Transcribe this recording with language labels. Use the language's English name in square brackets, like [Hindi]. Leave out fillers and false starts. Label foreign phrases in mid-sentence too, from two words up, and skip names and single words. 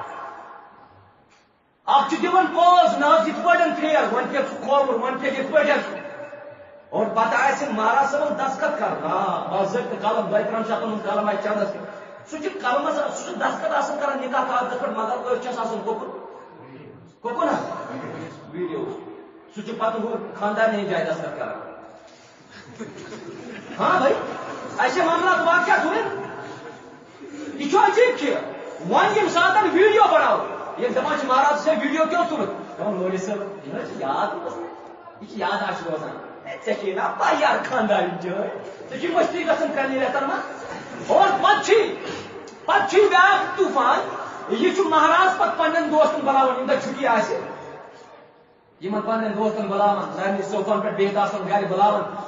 [Kashmiri] اکھ چھُ دِوان پوز نہ حظ یِتھ پٲٹھۍ پھیر وۄنۍ کیٛاہ چھُ کھولمُت وۄنۍ کیٛاہ یِتھ پٲٹھۍ اور پتہٕ آسہِ مہراز صٲبن دستخط کرُن آ باضٲبطہٕ قلم 2-3 شتن ہُنٛد قلم آسہِ چندس سُہ چھُ قلمس سُہ چھُ دستخط آسان کران نکاح کاغذس پٮ۪ٹھ مگر أتھۍ چھس آسان کوکُن حظ ویڈیو سُہ چھُ پتہٕ ہُہ خاندارنہِ جایہِ دستخط کران [Urdu] ہاں بھائی ایسے معاملات واقعہ ہوئے [Kashmiri] یہ چھو عجیب کیا وۄنۍ ییٚمہِ ساتہٕ ویڈیو بناو ییٚلہِ دپان چھِ مہراز سے ویڈیو کیوں تُلُتھ دپان مولوی صٲب یہِ چھِ یاد یہِ چھِ یاد آسہِ روزان ژےٚ چھے نا پاے یار خاندارٕنۍ جاے ژےٚ چھُے مستی گژھان کرنہِ رٮ۪تن منٛز اور پتہٕ چھُے بیاکھ طوٗفان یہ چھُ مہراز پتہٕ پننٮ۪ن دوستن بناوان ییٚمہِ دۄہ چھُٹی آسہِ یِمن پننٮ۪ن دوستن بُلاوان سارنٕے صوفن پٮ۪ٹھ بِہِتھ آسان گرِ بُلاوان